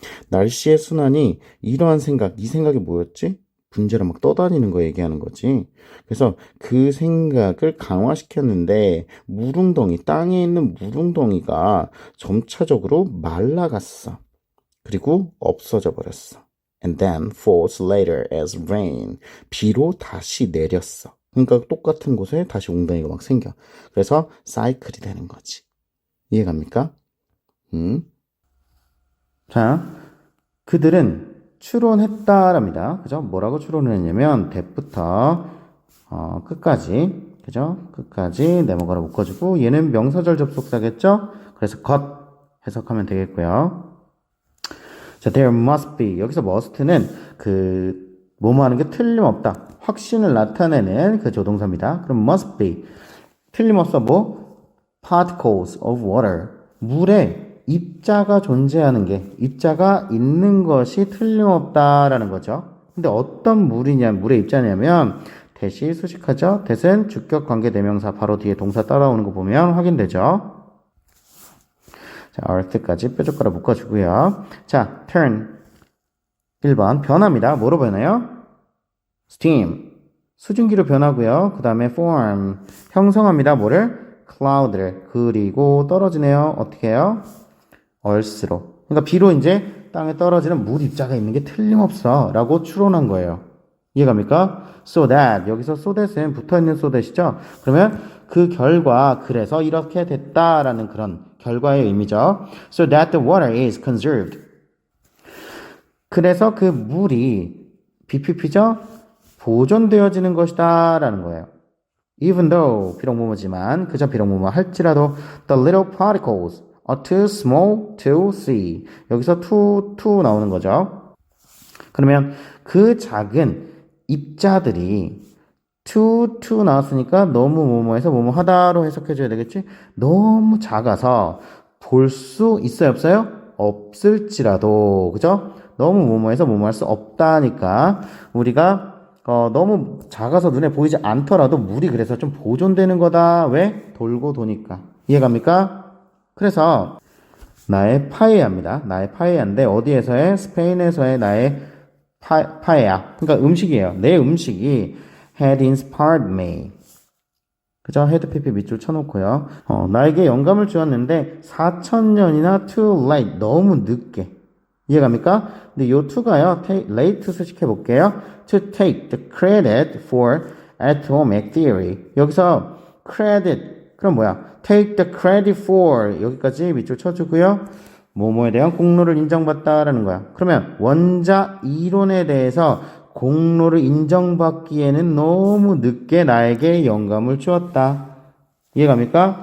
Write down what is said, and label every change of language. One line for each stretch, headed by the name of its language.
Korean: 날씨의 순환이 이러한 생각, 이 생각이 뭐였지? 분자로 막 떠다니는 거 얘기하는 거지. 그래서 그 생각을 강화시켰는데 물웅덩이, 땅에 있는 물웅덩이가 점차적으로 말라갔어. 그리고 없어져 버렸어.
English: And then falls later as rain.
Korean: 비로 다시 내렸어. 그러니까 똑같은 곳에 다시 웅덩이가 막 생겨. 그래서 사이클이 되는 거지. 이해갑니까? 자, 그들은 추론했다랍니다. 그죠? 뭐라고 추론을 했냐면 that부터 끝까지, 그죠? 끝까지 네모가로 묶어주고 얘는 명사절 접속사겠죠? 그래서 got 해석하면 되겠고요. 자,
English: there must be.
Korean: 여기서 must는 뭐뭐 하는 게 틀림없다. 확신을 나타내는 그 조동사입니다. 그럼
English: must be.
Korean: 틀림없어
English: particles of water.
Korean: 물에 입자가 존재하는 게, 입자가 있는 것이 틀림없다라는 거죠. 근데 어떤 물의 입자냐면, that이 수식하죠. that은 주격 관계 대명사 바로 뒤에 동사 따라오는 거 보면 확인되죠. 자, earth까지 뾰족가로 묶어주고요. 자, turn. 1번, 변합니다. 뭐로 변해요? steam. 수증기로 변하고요. 그 다음에 form. 형성합니다. 뭐를? cloud를. 그리고 떨어지네요. 어떻게 해요? earth로. 그러니까 비로 이제 땅에 떨어지는 물 입자가 있는 게 틀림없어. 라고 추론한 거예요. 이해갑니까?
English: so that.
Korean: 여기서 so that은 붙어있는 so that이죠. 그러면 그 결과, 그래서 이렇게 됐다라는 그런 결과의 의미죠.
English: So that the water is conserved.
Korean: 그래서 그 물이 BPP죠? 보존되어지는 것이다 라는 거예요.
English: Even though,
Korean: 비록 뭐뭐지만, 그저 비록 뭐뭐 할지라도
English: the little particles are too small to see.
Korean: 여기서 to 나오는 거죠. 그러면 그 작은 입자들이 to 나왔으니까 너무 뭐뭐해서 뭐뭐 하다로 해석해줘야 되겠지? 너무 작아서 볼 수 있어요, 없어요? 없을지라도, 그죠? 너무 뭐뭐해서 뭐뭐 할 수 없다니까 우리가 너무 작아서 눈에 보이지 않더라도 물이 그래서 좀 보존되는 거다. 왜? 돌고 도니까. 이해갑니까? 그래서 나의 파에야입니다. 나의 파에야인데 어디에서의? 스페인에서의 나의 파에야. 그러니까 음식이에요. 내 음식이
English: had inspired me.
Korean: 그죠? 헤드 PP 밑줄 쳐놓고요. 나에게 영감을 주었는데 4,000년이나
English: too late.
Korean: 너무 늦게. 이해갑니까? 근데 요 to가요, late 수식해 볼게요.
English: To take the credit for atomic theory.
Korean: 여기서 credit, 그럼 뭐야?
English: Take the credit for.
Korean: 여기까지 밑줄 쳐주고요. 뭐뭐에 대한 공로를 인정받다라는 거야. 그러면 원자 이론에 대해서 공로를 인정받기에는 너무 늦게 나에게 영감을 주었다. 이해갑니까?